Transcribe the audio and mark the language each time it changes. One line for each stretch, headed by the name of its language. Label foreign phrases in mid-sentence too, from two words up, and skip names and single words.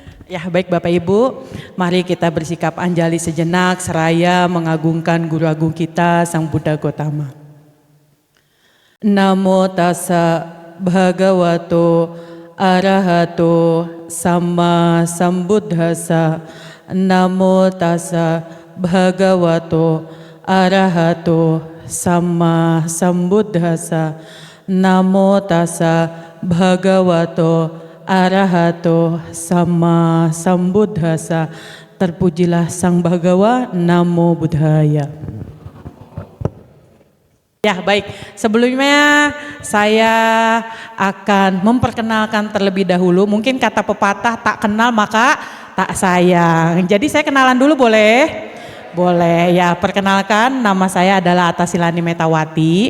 Indonesian: Ya, baik Bapak Ibu, mari kita bersikap anjali sejenak seraya mengagungkan Guru Agung kita Sang Buddha Gotama.
Pali: Namo tassa bhagavato arahato sama sambuddhassa. Namo tassa bhagavato arahato sama sambuddhassa. Namo tassa bhagavato arahato sama sambuddhassa.
Indonesian: Terpujilah Sang Bhagawa,
Pali: Namo Buddhaya.
Indonesian: Ya baik, sebelumnya saya akan memperkenalkan terlebih dahulu. Mungkin kata pepatah tak kenal maka tak sayang. Jadi saya kenalan dulu boleh? Boleh ya, perkenalkan nama saya adalah Atasilani Metawati.